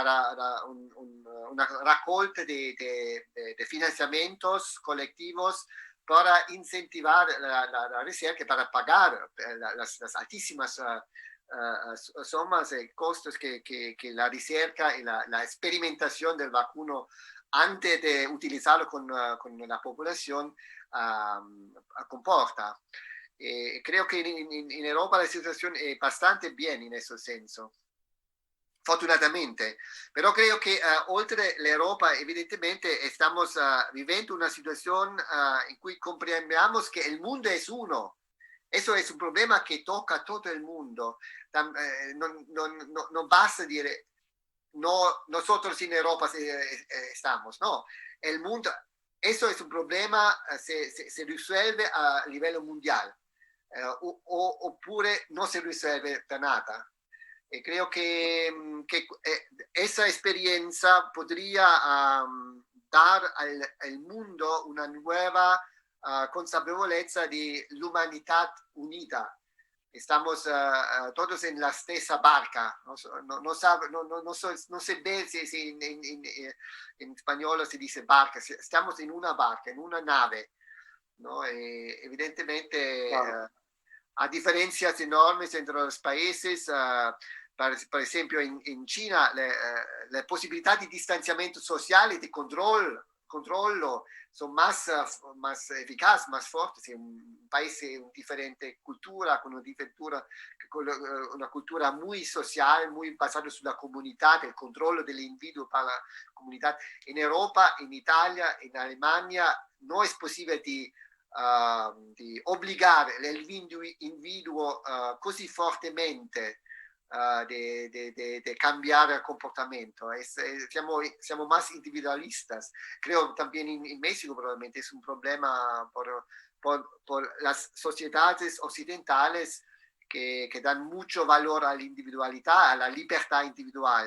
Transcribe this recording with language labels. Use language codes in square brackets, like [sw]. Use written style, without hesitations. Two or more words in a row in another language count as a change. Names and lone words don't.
[es] raccolta de financiamientos colectivos para incentivar la ricerca, para pagar las altísimas sumas y costos que la ricerca y la experimentación del vacuno antes de utilizarlo con la población comporta. Creo que en Europa la situación es bastante bien en ese senso, fortunatamente, pero creo que [it] oltre l'Europa [es] evidentemente estamos viviendo una situación en [it] cui comprendiamo che il mondo [es] es uno. Eso es un problema que toca a todo el mundo. No basta dire no, nosotros en Europa estamos, no. El mundo, eso es un problema, se resuelve a livello mundial, [it] oppure non si risolve [es] per nada. Creo que esa experiencia podría dar al mundo una nueva consapevolezza de [it] l'umanità unita. [es] Estamos todos en la [it] stessa barca. [es] No sé si en español se dice barca. Estamos en una barca, en una nave, ¿no? Evidentemente, Claro. hay diferencias enormes entre los países. [it] per esempio in Cina le possibilità di distanziamento sociale e di controllo sono [es] más eficaces, más fuertes. Es un país con diferente cultura, con una cultura muy social, muy basada [it] sulla comunità, [es] el [it] controllo dell'individuo [es] para la comunità. In Europa, in Italia, in Alemania no es posible [it] di obbligare l'individuo così fortemente [es] de cambiar el comportamiento. Siamo más individualistas. Creo también en México probablemente es un problema por las sociedades occidentales que dan mucho valor a la individualidad, a la libertad individual.